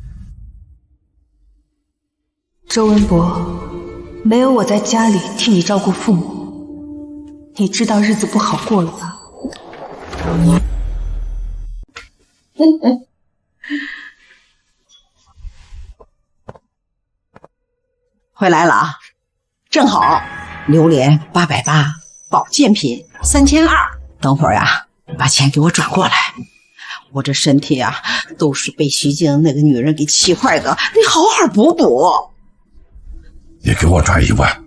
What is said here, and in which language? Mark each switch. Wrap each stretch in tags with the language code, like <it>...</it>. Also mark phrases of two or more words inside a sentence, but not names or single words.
<zh>周文博，沒有我在家裡替你照顧父母，你知道日子不好過了吧？回來了啊，正好榴蓮880，保健品3200。等會兒呀，把錢給我轉過來。我這身體啊，都是被徐靜那個女人給氣壞的，得好好補補。也給我轉1萬。</zh>